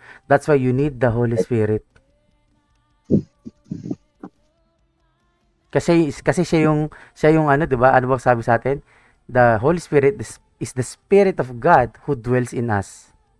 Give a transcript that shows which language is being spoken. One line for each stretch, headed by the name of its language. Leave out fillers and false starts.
English: That's why you need the Holy Spirit.
Filipino: Kasi siya yung ano, 'di ba? Ano ba sabi sa atin?
English: The Holy Spirit is the Spirit of God who dwells in us.